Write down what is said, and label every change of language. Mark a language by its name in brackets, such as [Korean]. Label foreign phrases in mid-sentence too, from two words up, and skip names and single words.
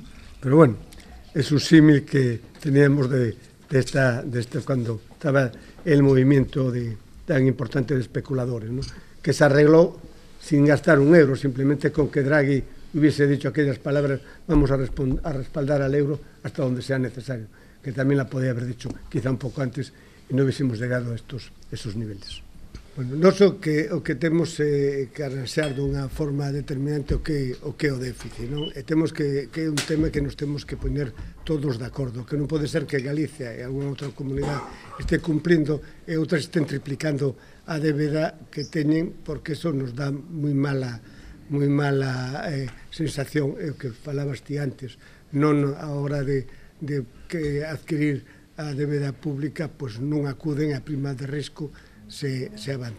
[Spanish] Pero bueno, es un símil que teníamos de cuando estaba el movimiento tan importante de especuladores, ¿no? Que se arregló sin gastar un euro, simplemente con que Draghi hubiese dicho aquellas palabras: vamos a respaldar al euro hasta donde sea necesario, que también la podía haber dicho quizá un poco antes e non hubiésemos llegado a esos niveles. Bueno, [Galician] non so que temos que arranxar dunha forma determinante o que o déficit, non? E temos que é un tema que nos temos que poñer todos de acordo, que non pode ser que Galicia e algunha outra comunidade este cumplindo e outras estén triplicando a débeda que teñen, porque eso nos dá moi mala sensación, é o que falabas ti antes, non a hora de que adquirir a débeda pública, pois non acuden a prima de risco, se avanza.